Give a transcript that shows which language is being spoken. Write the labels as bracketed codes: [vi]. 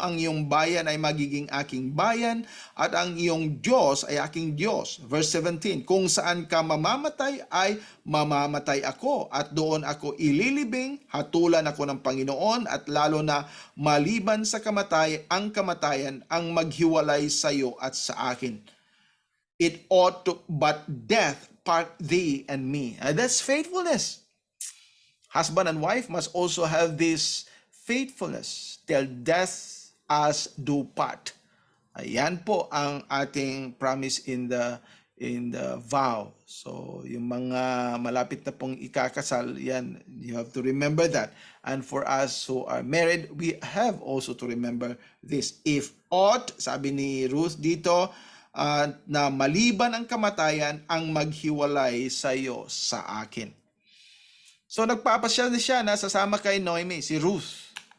[tl] Ang iyong bayan ay magiging aking bayan, at ang iyong Diyos ay aking Diyos. Verse 17, kung saan ka mamamatay ay mamamatay ako, at doon ako ililibing. Hatulan ako ng Panginoon, at lalo na maliban sa ang kamatayan ang maghiwalay sa iyo at sa akin. [en] It ought to, but death part thee and me. That's faithfulness. Husband and wife must also have this faithfulness till death us do part. [tl] Ayan po ang ating [en] promise in the vow. [tl] So yung mga malapit na pong ikakasal, yan, [en] you have to remember that. And for us who are married, we have also to remember this. If ought, [tl] sabi ni Ruth dito, na maliban ang kamatayan ang maghiwalay sa iyo sa akin. So nagpapasya siya na sasama kay Naomi, si Ruth.